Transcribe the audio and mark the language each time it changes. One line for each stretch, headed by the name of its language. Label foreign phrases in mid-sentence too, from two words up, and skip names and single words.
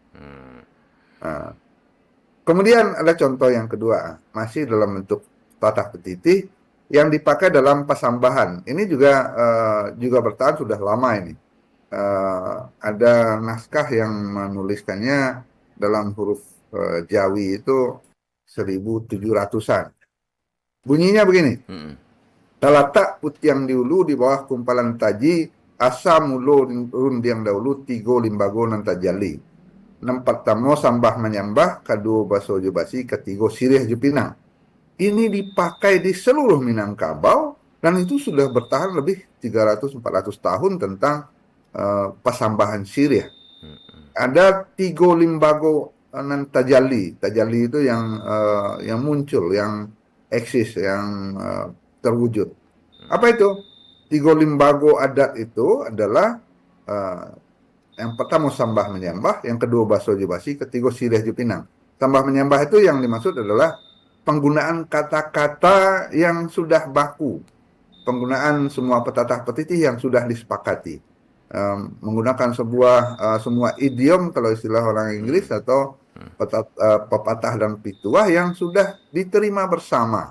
Indonesian: Nah, kemudian ada contoh yang kedua, masih dalam bentuk petatah petitih yang dipakai dalam pasambahan. Ini juga bertahan sudah lama ini. Ada naskah yang menuliskannya dalam huruf Jawi itu 1700-an. Bunyinya begini.
Minangkabau: Talatak putiang diulu di bawah kumpalan taji, asa mulo rundiang dahulu, tigo limbago nan tajali. Nempat tamo sambah menyambah, kedua baso jubasi, ketigo sirih jupinang.
Indonesian: Ini dipakai di seluruh Minangkabau dan itu sudah bertahan lebih 300-400 tahun tentang pasambahan sirih.
Minangkabau: Ada tigo limbago nan tajali.
Indonesian: Tajali itu yang muncul, yang eksis, yang terwujud. Apa itu? Tigo limbago adat itu adalah yang pertama sambah menyambah, yang kedua baso jubasi, ketiga sirih jupinang. Sambah menyambah itu yang dimaksud adalah penggunaan kata-kata yang sudah baku, penggunaan semua petatah petitih yang sudah disepakati, menggunakan semua idiom kalau istilah orang Inggris atau pepatah dan pituah yang sudah diterima bersama.